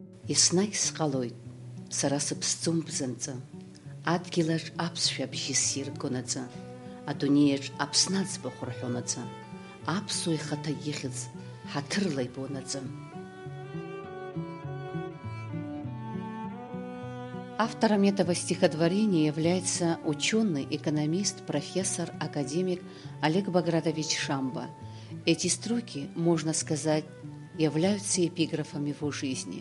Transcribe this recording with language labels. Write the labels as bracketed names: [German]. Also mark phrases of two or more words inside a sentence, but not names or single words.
[Abkhazian] Еснагь сҟалоит, сара сыԥсӡом бзанҵы, адгьылаҿ аԥсшәа бжьы ссиргон аӡы, адунеиаҿ Аԥсны аӡбахә рҳәон аӡы, аԥсуа ихаҭа ихьӡ ҳаҭырла ибон аӡы. [Russian] Автором этого стихотворения является ученый, экономист, профессор, академик Олег Багратович Шамба. Эти строки, можно сказать, являются эпиграфом его жизни.